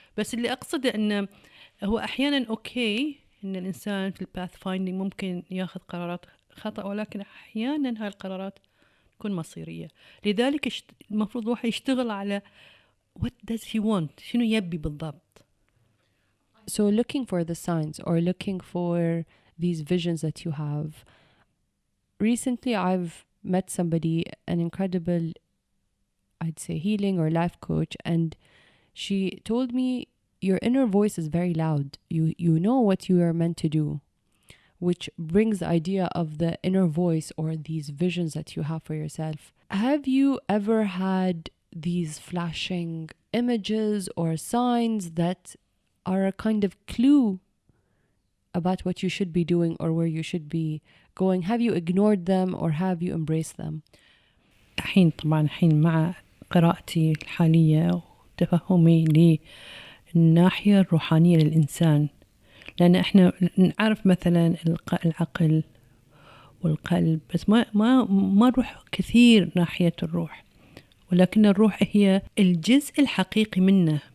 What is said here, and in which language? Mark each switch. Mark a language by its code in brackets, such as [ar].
[ar] بس اللي أقصده أنه هو أحيانا أوكي أن الإنسان في الباث فايندينج ممكن ياخذ قرارات خطأ، ولكن أحيانا هاي القرارات تكون مصيرية. لذلك المفروض واحد يشتغل على [en] what does he want، [ar] شنو يبي بالضبط. [en] So looking for the signs, or looking for these visions that you have. Recently I've met somebody, an incredible, I'd say, healing or life coach, and she told me, your inner voice is very loud. You know what you are meant to do, which brings the idea of the inner voice or these visions that you have for yourself. Have you ever had these flashing images or signs that are a kind of clue about what you should be doing or where you should be going? Have you ignored them or have you embraced them? [ar] طبعا مع قراءتي الحالية وتفهمي للناحية الروحانية للإنسان، لأن إحنا نعرف مثلا العقل والقلب، بس ما نروح كثير ناحية الروح، ولكن الروح هي الجزء الحقيقي منه.